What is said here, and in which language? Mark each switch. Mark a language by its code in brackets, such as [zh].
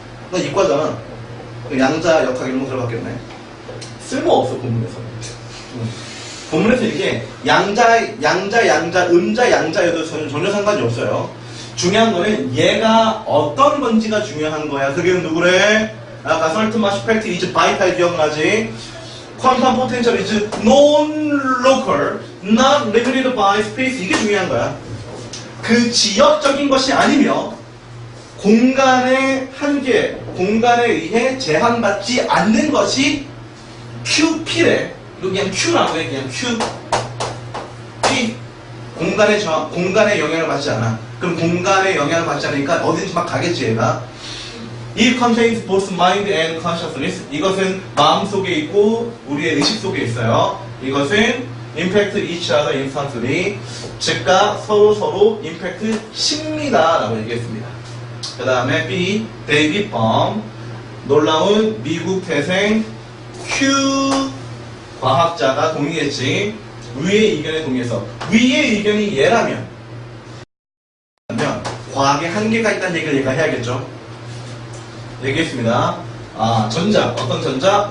[ko] 나 이과잖아. 양자 역학 이런 거 들어봤겠네. 쓸모없어, 본문에서는. 본문에서 이게 양자, 음자, 양자여도 전혀 상관이 없어요. 중요한 거는 얘가 어떤 건지가 중요한 거야. 그게 누구래? 아까 [en] certain mass fact is vital [ko] 기억나지? [en] quantum potential is non-local, not limited by space. [ko] 이게 중요한 거야. 그 지역적인 것이 아니며 공간의 한계, 공간에 의해 제한받지 않는 것이 QP래. 이거 그냥 Q라고 해. 그냥 Q. P. 공간의 영향을 받지 않아. 그럼 공간의 영향을 받지 않으니까 어딘지 막 가겠지, 얘가. [en] It contains both mind and consciousness. [ko] 이것은 마음 속에 있고 우리의 의식 속에 있어요. 이것은 [en] impact each other instantly. [ko] 즉각 서로 임팩트 십니다. 라고 얘기했습니다. 그 다음에 B. 데이빗 범. 놀라운 미국 태생 Q 과학자가 동의했지. 위의 의견에 동의해서. 위의 의견이 얘라면 과학에 한계가 있다는 얘기를 얘가 해야겠죠. 얘기했습니다. 전자. 어떤 전자?